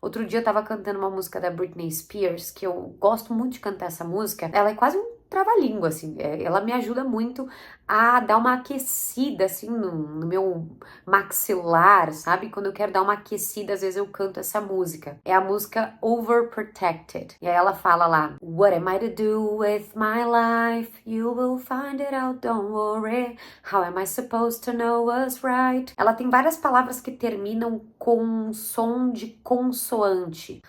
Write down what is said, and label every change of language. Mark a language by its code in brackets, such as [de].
[pt] Outro dia eu tava cantando uma música da Britney Spears, que eu gosto muito de cantar essa música. Ela é quase um trava-língua, assim. Ela me ajuda muito a dar uma aquecida, assim, no meu maxilar, sabe? Quando eu quero dar uma aquecida, às vezes eu canto essa música. É a música Overprotected. E aí ela fala lá, [en] What am I to do with my life? You will find it out, don't worry. How am I supposed to know what's right? [pt] Ela tem várias palavras que terminam com um som de consoante.